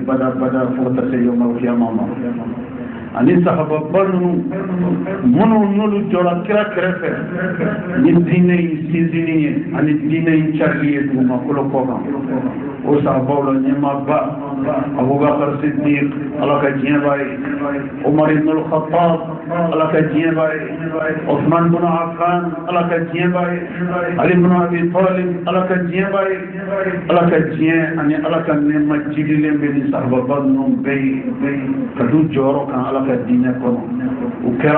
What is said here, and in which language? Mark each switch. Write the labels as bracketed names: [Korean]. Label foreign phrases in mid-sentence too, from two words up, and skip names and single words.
[Bambara] bada bada fo ka taa se [Arabic] yawmal qiyama [Bambara] ma ani sahababa ninnu minnu n'olu jɔra kira kɛrɛfɛ ni diinɛ in sinsinni ye ani diinɛ in carili ye dugumakolo kɔ kan o sahabaw la ɲɛmaaba Abubakar Siddiq ala ka diɲɛ b'a ye Umar ibn al-Khattab ala ka diɲɛ b'a ye Uthman ibn Affan ala ka diɲɛ b'a ye Ali ibn Abi Talib ala ka diɲɛ b'a ye ala ka diɲɛ ani ala ka nɛɛma jidilen bɛ ni sahababa ninnu bɛɛ ye ka du jɔyɔrɔ kan ala ka diinɛ kɔnɔ u kɛra